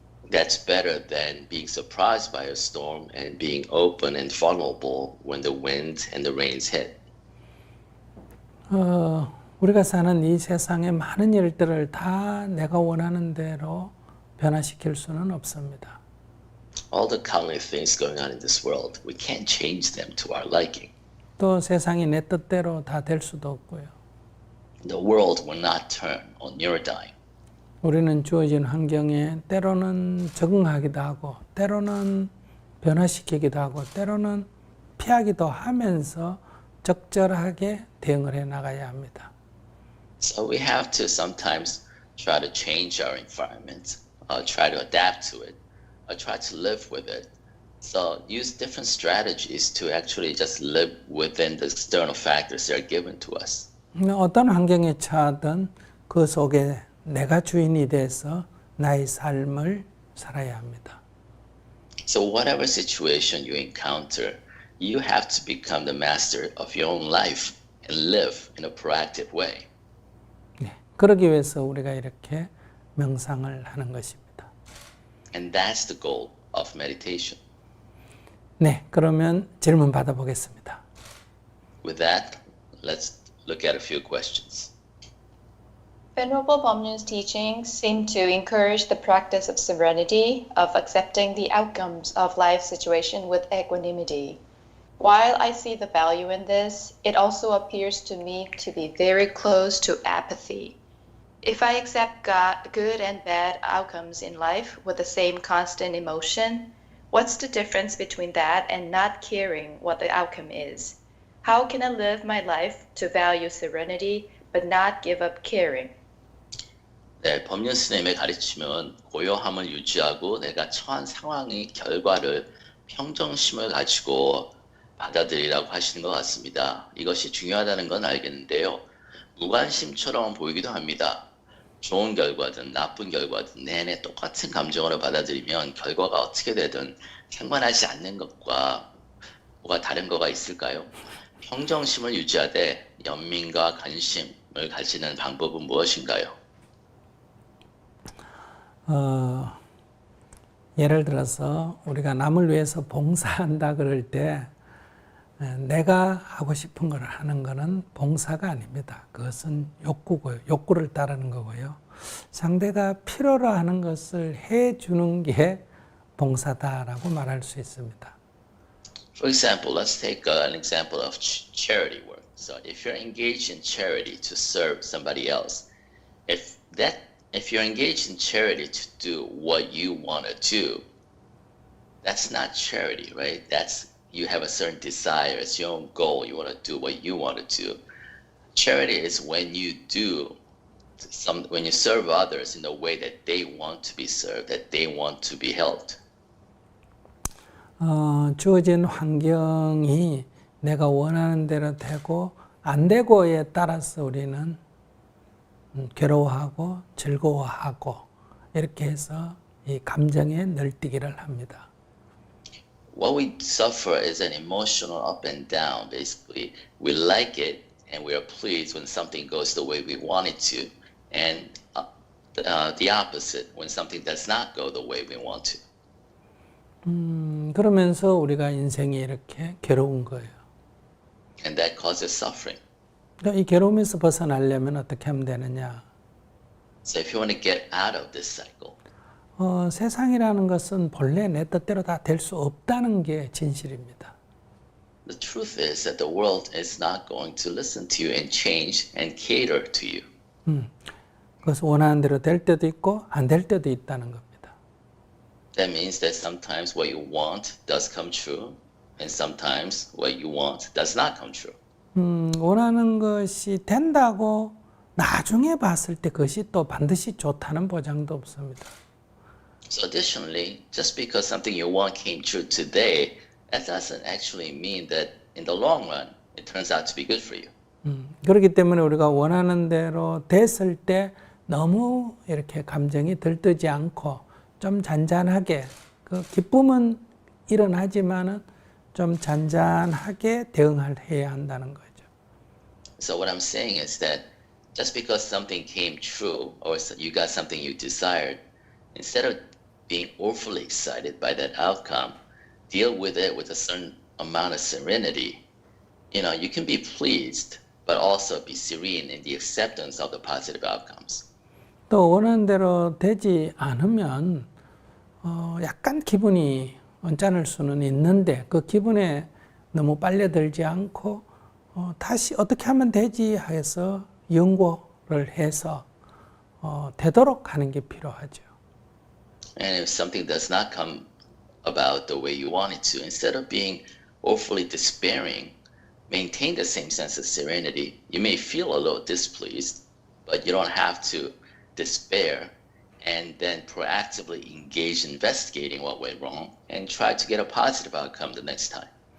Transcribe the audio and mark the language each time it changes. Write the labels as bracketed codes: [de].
[en] That's better than being surprised by a storm and being open and vulnerable when the wind and the rains hit. [ko] 우리가 사는 이 세상의 많은 일들을 다 내가 원하는 대로 변화시킬 수는 없습니다. [en] All the countless things going on in this world, we can't change them to our liking. [ko] 또 세상이 내 뜻대로 다 될 수도 없고요. [en] The world will not turn on your dime. [ko] 우리는 주어진 환경에 때로는 적응하기도 하고 때로는 변화시키기도 하고 때로는 피하기도 하면서 적절하게 대응을 해 나가야 합니다. [en] So we have to sometimes try to change our environment, try to adapt to it, try to live with it. So use different strategies to actually just live within the external factors that are given to us. [ko] 어떤 환경에 처하든 그 속에 내가 주인이 돼서 나의 삶을 살아야 합니다. [en] So whatever situation you encounter, you have to become the master of your own life and live in a proactive way. [ko] 네, 그러기 위해서 우리가 이렇게 명상을 하는 것입니다. [en] And that's the goal of meditation. [ko] 네, 그러면 질문 받아보겠습니다. [en] With that, let's look at a few questions. Venerable Pomnyen's teachings seem to encourage the practice of serenity, of accepting the outcomes of life situation with equanimity. While I see the value in this, it also appears to me to be very close to apathy. If I accept good and bad outcomes in life with the same constant emotion, what's the difference between that and not caring what the outcome is? How can I live my life to value serenity but not give up caring? [ko] 네, 법륜 스님의 가르침은 고요함을 유지하고 내가 처한 상황의 결과를 평정심을 가지고 받아들이라고 하시는 것 같습니다. 이것이 중요하다는 건 알겠는데요. 무관심처럼 보이기도 합니다. 좋은 결과든 나쁜 결과든 내내 똑같은 감정으로 받아들이면 결과가 어떻게 되든 상관하지 않는 것과 뭐가 다른 거가 있을까요? 평정심을 유지하되 연민과 관심을 가지는 방법은 무엇인가요? 예를 들어서 우리가 남을 위해서 봉사한다 그럴 때 내가 하고 싶은 걸 하는 것은 봉사가 아닙니다. 그것은 욕구고요. 욕구를 따르는 거고요. 상대가 필요로 하는 것을 해주는 게 봉사다라고 말할 수 있습니다. [en] For example, let's take an example of charity work. So if you're engaged in charity to serve somebody else, if you're engaged in charity to do what you want to do, that's not charity, right? You have a certain desire, it's your own goal, you want to do what you want to do. Charity is when you serve others in the way that they want to be served, that they want to be helped. [ko] 주어진 환경이 내가 원하는 대로 되고 안 되고에 따라서 우리는 괴로워하고 즐거워하고 이렇게 해서 이 감정의 널뛰기를 합니다. [en] What we suffer is an emotional up and down. Basically, we like it and we are pleased when something goes the way we want it to, and the opposite when something does not go the way we want to. [ko] 그러면서 우리가 인생이 이렇게 괴로운 거예요. [en] And that causes suffering. [ko] 그러니까 이 괴로움에서 벗어나려면 어떻게 하면 되느냐? [en] So if you want to get out of this cycle, [ko] 세상이라는 것은 본래 내 뜻대로 다 될 수 없다는 게 진실입니다. [en] the truth is that the world is not going to listen to you and change and cater to you. [ko] 그것은 원하는 대로 될 때도 있고 안 될 때도 있다는 겁니다. [en] That means that sometimes what you want does come true, and sometimes what you want does not come true. [ko] 원하는 것이 된다고 나중에 봤을 때 그것이 또 반드시 좋다는 보장도 없습니다. [en] So additionally, just because something you want came true today, that doesn't actually mean that in the long run, it turns out to be good for you. [ko] 그렇기 때문에 우리가 원하는 대로 됐을 때 너무 이렇게 감정이 들뜨지 않고 좀 잔잔하게, 그 기쁨은 일어나지만은 좀 잔잔하게 대응해야 한다는 거죠. [en] So what I'm saying is that just because something came true or you got something you desired, instead of being overly excited by that outcome, deal with it with a certain amount of serenity. You know, you can be pleased but also be serene in the acceptance of the positive outcomes. [ko] 또 원하는 대로 되지 않으면 약간 기분이 언짢을 수는 있는데 그 기분에 너무 빨려들지 않고 다시 어떻게 하면 되지 해서 연구를 해서 되도록 하는 게 필요하죠. [en] And if something does not come about the way you want it to, instead of being awfully despairing, maintain the same sense of serenity. You may feel a little displeased, but you don't have to despair and then proactively engage in investigating what went wrong and try to get a positive outcome the next time.